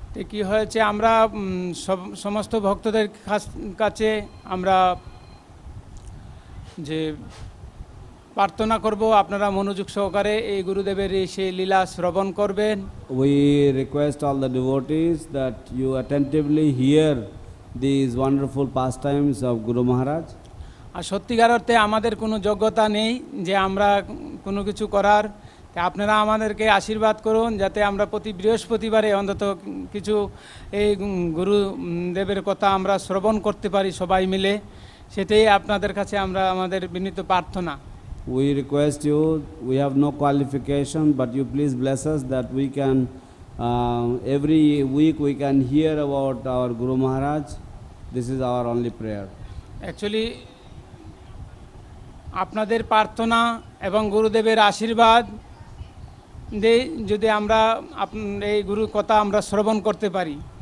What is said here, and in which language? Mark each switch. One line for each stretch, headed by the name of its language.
Bangla: কি হয়েছে আমরা সমস্ত ভক্তদের কাছে আমরা যে প্রার্থনা করব আপনারা মনোযোগ সহকারে এই গুরুদেবের সেই লীলা শ্রবণ করবেন।
English: We request all the devotees that you attentively hear these wonderful pastimes of Guru Maharaj.
Bangla: আর সত্যিকার অর্থে আমাদের কোনো যোগ্যতা নেই যে আমরা কোনো কিছু করার। তা আপনারা আমাদেরকে আশীর্বাদ করুন যাতে আমরা প্রতি বৃহস্পতিবারে অন্তত কিছু এই গুরুদেবের কথা আমরা শ্রবণ করতে পারি সবাই মিলে। সেটাই আপনাদের কাছে আমরা আমাদের বিনীত প্রার্থনা।
English: We request you, we have no qualification, but you please bless us that we can, every week we can hear about our Guru Maharaj. This is our only prayer.
Bangla: Actually আপনাদের প্রার্থনা এবং গুরুদেবের আশীর্বাদ দিয়ে যদি আমরা এই গুরুর কথা আমরা শ্রবণ করতে পারি।